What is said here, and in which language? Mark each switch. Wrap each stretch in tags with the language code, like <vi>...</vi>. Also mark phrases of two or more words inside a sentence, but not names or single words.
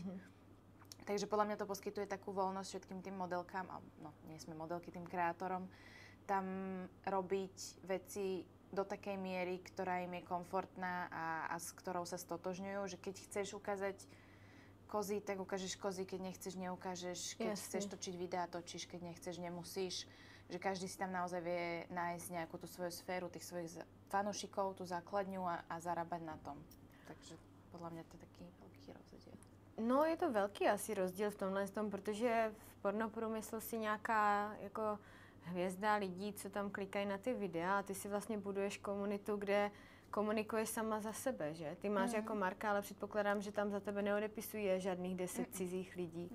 <sk>Takže podľa mňa to poskytuje takú voľnosť všetkým tým modelkám, no nie sme modelky, tým kreátorom, tam robiť veci do takej miery, ktorá im je komfortná a s ktorou sa stotožňujú, že keď chceš ukázať kozy, tak ukážeš kozy, keď nechceš, neukážeš, keď chceš točiť videá, točíš, keď nechceš, nemusíš, že každý si tam naozaj vie nájsť nejakú tú svoju sféru, tých svojich fanúšikov, tú základňu a zarábať na tom. Takže podľa mňa to je taký veľký rozdiel. No,</sk> <cs>je to velký asi rozdíl v tomhle tom, protože v pornoprůmyslu si nějaká jako hvězda lidí, co tam klikají na ty videa a ty si vlastně buduješ komunitu, kde komunikuješ sama za sebe, že? Ty máš jako Marka, ale předpokládám, že tam za tebe neodepisují žádných 10 cizích lidí.</cs>